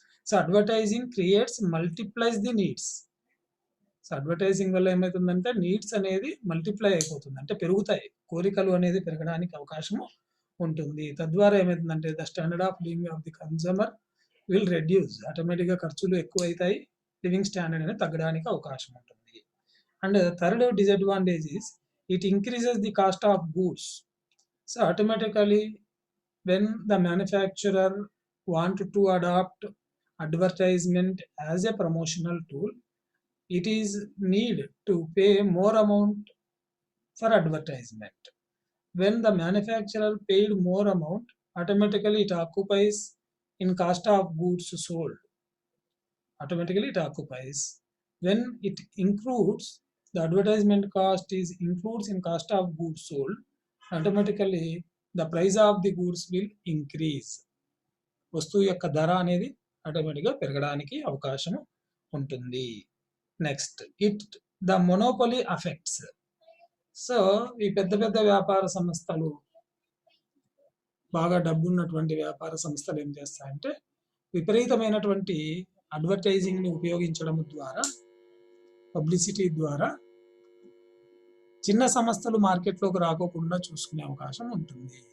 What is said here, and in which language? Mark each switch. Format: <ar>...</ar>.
<en>So advertising creates multiplies the needs.</en> <te>So advertising వల్ల ఏమవుతుందంటే needs అనేది మల్టిప్లై అయిపోతుంది, అంటే పెరుగుతాయి, కోరికలు అనేది పెరగడానికి అవకాశం ఉంటుంది. తద్వారా ఏమవుతుందంటే</te> <en>The standard of living of the consumer will reduce.</en> <te>ఆటోమేటిక్గా ఖర్చులు ఎక్కువ అవుతాయి, లివింగ్ స్టాండర్డ్ అనేది తగ్గడానికి అవకాశం ఉంటుంది.</te> <en>And third disadvantage is it increases the cost of goods. So automatically when the manufacturer want to adopt advertisement as a promotional tool, it is need to pay more amount for advertisement. When the manufacturer paid more amount, automatically it occupies in cost of goods sold. Automatically it occupies. When it includes the advertisement cost includes in cost of goods sold, automatically the price of the goods will increase.</en> <te>వస్తువు యొక్క ధర అనేది ఆటోమేటిక్గా పెరగడానికి అవకాశం ఉంటుంది.</te> <en>Next the monopoly affects.</en> <te>So ఈ పెద్ద పెద్ద వ్యాపార సంస్థలు, బాగా డబ్బు ఉన్నటువంటి వ్యాపార సంస్థలు ఏం చేస్తాయంటే విపరీతమైనటువంటి అడ్వర్టైజింగ్ని ఉపయోగించడం ద్వారా, పబ్లిసిటీ ద్వారా చిన్న సంస్థలు మార్కెట్లోకి రాకోకుండా చూసుకునే అవకాశం ఉంటుంది.</te>